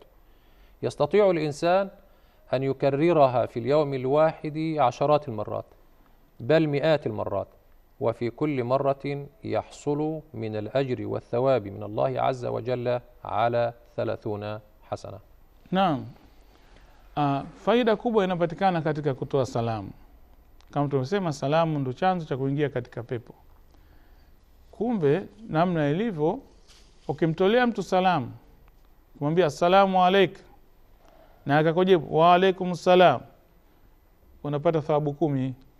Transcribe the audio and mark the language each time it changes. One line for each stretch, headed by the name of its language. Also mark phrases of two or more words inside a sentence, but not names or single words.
Arabic: يستطيع الإنسان أن يكررها في اليوم الواحد عشرات المرات، بل مئات المرات، وفي كل مرة يحصل من الأجر والثواب من الله عز وجل على 30 حسنة.
Swahili: Naam. Faida kubwa inapatikana katika kutoa salamu. Kama tumesema, salamu ndo chanzo cha kuingia katika pepo. Kumbe namna ilivyo, ukimtolea mtu salamu, kumwambia
Arabic: السلام عليك
Swahili: na akakujibu
Arabic: وعليكم السلام,
Swahili: unapata thawabu 10.